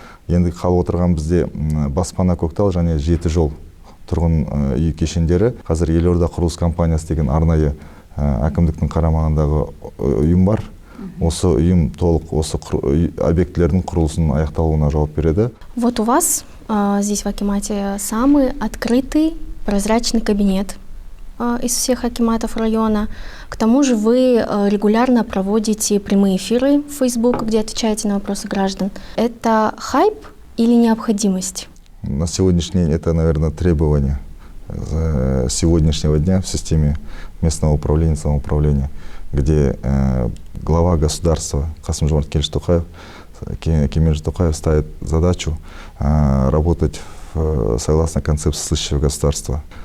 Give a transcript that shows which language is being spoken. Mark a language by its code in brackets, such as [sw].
[kk] Енді қалып отырған бізде Баспана Көктал және 7 жол тұрғын үй кешендері. Қазір Елорда құрылыс компаниясы деген арнайы әкімдіктің қарамағындағы ұйым бар. Осы ұйым толық осы объектілердің құрылысының аяқталуына жауап береді. [ru] Вот у вас здесь в акимате самый открытый, прозрачный кабинет из всех акиматов района. К тому же вы регулярно проводите прямые эфиры в Facebook, где отвечаете на вопросы граждан. Это хайп или необходимость? На сегодняшний день это, наверное, требование сегодняшнего дня в системе местного управления, самоуправления, где глава государства Касым-Жомарт Кемелевич Токаев ставит задачу работать согласно концепции слышащего государства.